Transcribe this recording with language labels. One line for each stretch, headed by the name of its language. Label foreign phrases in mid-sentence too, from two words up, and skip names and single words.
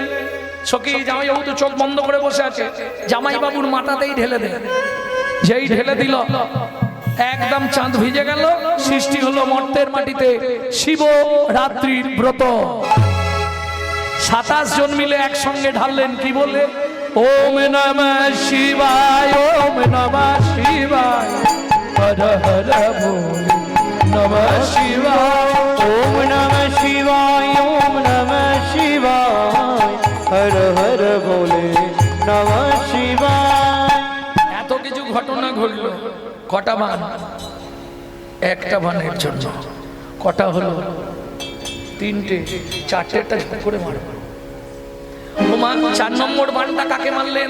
Bangla: সখী জামাইবাবু তো চোখ বন্ধ করে বসে আছে, জামাইবাবুর মাথাতেই ঢেলে দেয়। যেই ঢেলে দিল, একদম চাঁদ ভিজে গেল, সৃষ্টি হলো মর্তের মাটিতে শিব রাত্রির ব্রত। 27 জন মিলে একসঙ্গে ঢাললেন, কি বলে?
Sanskrit: ওম নমঃ শিবায়, ওম নমঃ শিবায়, হর হর বলে নমঃ শিবায়, ওম নমঃ শিবায়, ওম নমঃ শিবায়, হর হর বলে নমঃ শিবায়।
Bangla: এত কিছু ঘটনা ঘটলো। কটা বান? একটা বানের জন্য কটা হলো? 3টে। 4টেটা ঝপ করে মারো। 4 নম্বর বানটা কাকে মারলেন?